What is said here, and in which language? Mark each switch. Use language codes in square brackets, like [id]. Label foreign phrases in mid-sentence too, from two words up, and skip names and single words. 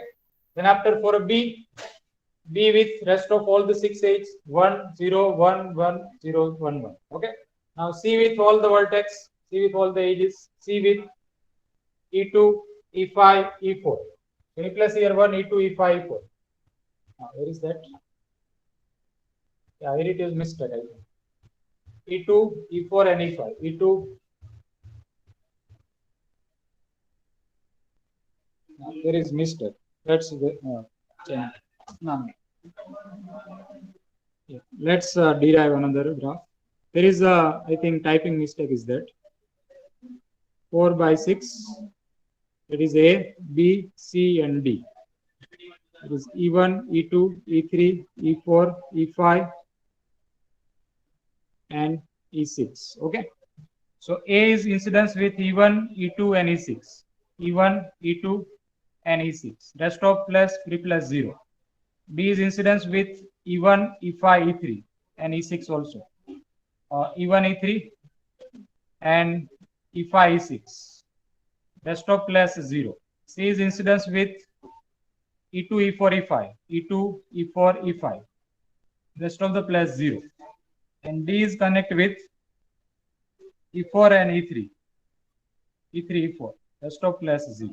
[en] Then after for a B with rest of all the 6 edges, 1, 0, 1, 1, 0, 1, 1. Okay. Now C with all the vertex, C with all the edges, C with E2, E5, E4. Replace here 1, E2, E5, E4. Now, where is that? Yeah, here it is mistake, I think. E2, E4, and E5. E2. Now, there is mistake. That's the change. No. Yeah. Let's derive another graph. There is a, I think, typing mistake is that 4 by 6. It is A, B, C, and D. It is E1, E2, E3, E4, E5, and E6. Okay. So A is incidence with E1, E2, and E6. E1, E2, and E6. Rest of plus 3 plus 0. B is incidence with E1, E5, E3, and E6 also. E1, E3, and E5, E6. Rest of plus 0. C is incidence with E2, E4, E5. E2, E4, E5. Rest of the plus 0. And D is connect with E4 and E3. E3, E4. Rest of plus 0.